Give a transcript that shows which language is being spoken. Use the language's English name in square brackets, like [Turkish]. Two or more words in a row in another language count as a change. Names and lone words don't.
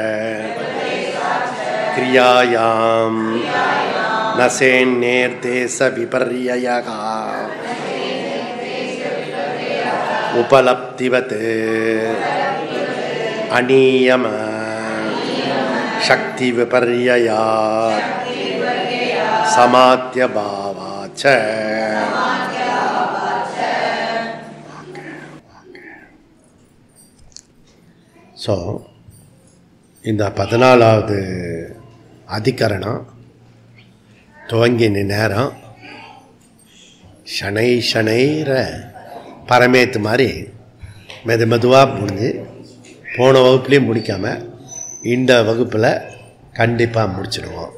[Sanskrit] क्रियायां न सेन्निर्देश विपर्ययः उपलब्धिवत् अनियम शक्ति विपर्ययात् समाद्य भावाच्च। [Tamil] ஸோ இந்த 14வது அதிகரணம் துவங்கின நேரம் [Sanskrit] शनैः शनैः [Tamil] பரமேத்து மாதிரி மெதுவாக முடிஞ்சு போன வகுப்புலேயும் முடிக்காமல் இந்த வகுப்பில் கண்டிப்பாக முடிச்சிடுவோம்.